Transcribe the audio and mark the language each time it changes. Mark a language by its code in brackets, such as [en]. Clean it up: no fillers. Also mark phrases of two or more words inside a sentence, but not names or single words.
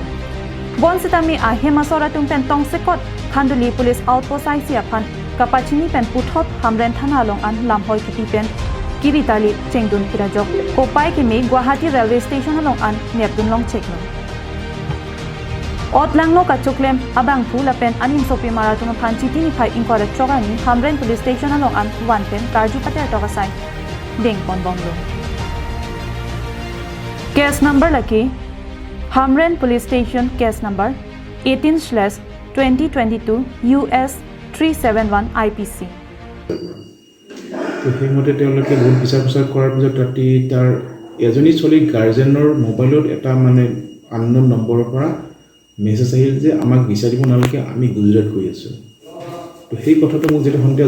[mjw] Bonsitami ahemasora tumpen tongsekot Khanduli [en] police outpost [mjw] IC aphan kapachini pen puthot Hamren thana long an lamhoi kiti pen Kiritali chengdun kirajok kopai ke me Guwahati railway station along an nepdun long cheklo Otlangno kachuklem abangphu lapen animsopimar atuma phan chitini phai inkora chogani Hamren police station along an one pen karju pater togasai Ding pon bomlo. [en] Case number laki Hamren police station case number 18/2022 US 371 IPC. [as] তো সেইমতে তেওঁলোকে বহুত বিচাৰ কৰাৰ পিছত ৰাতি তাৰ এজনী ছোৱালী [en] guardian mobile [as] এটা মানে [en] unknown number [as] পৰা মেছেজ আহিল যে আমাক বিচাৰিব নালাগে আমি গুজৰাট গৈ আছোঁ তো সেই কথাটো মোক যেতিয়া সন্ধিয়া